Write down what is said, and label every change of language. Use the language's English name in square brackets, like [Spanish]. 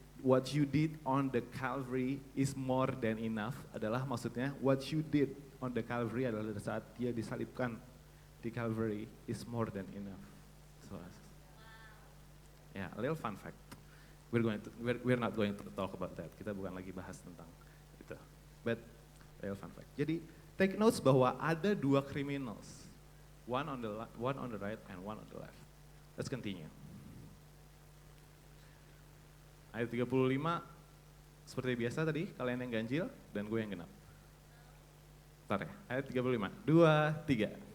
[English] what you did on the Calvary is more than enough [Indonesian] adalah maksudnya [English] what you did on the Calvary [Indonesian] adalah saat dia disalibkan di [English] Calvary is more than enough. So, yeah, a little fun fact. We're not going to talk about that. [Indonesian] Kita bukan lagi bahas tentang itu. [English] But a little fun fact. [Indonesian] Jadi [English] take notes [Indonesian] bahwa ada dua [English] criminals. One on the right and one on the left. Let's continue. [Indonesian] Ayat 35, seperti biasa tadi, kalian yang ganjil dan gue yang genap. Bentar ya, ayat 35, 2, 3.